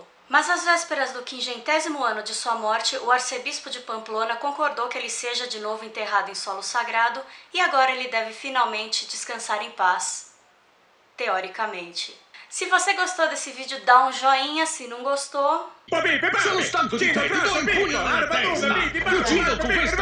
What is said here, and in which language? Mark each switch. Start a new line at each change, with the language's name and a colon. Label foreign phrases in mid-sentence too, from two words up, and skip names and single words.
Portuguese: Mas às vésperas do 50º ano de sua morte, o arcebispo de Pamplona concordou que ele seja de novo enterrado em solo sagrado e agora ele deve finalmente descansar em paz, teoricamente. Se você gostou desse vídeo, dá um joinha, se não gostou...
Italian: Sono stanco di te, ti do un pugno nella testa! Ti uccido con questo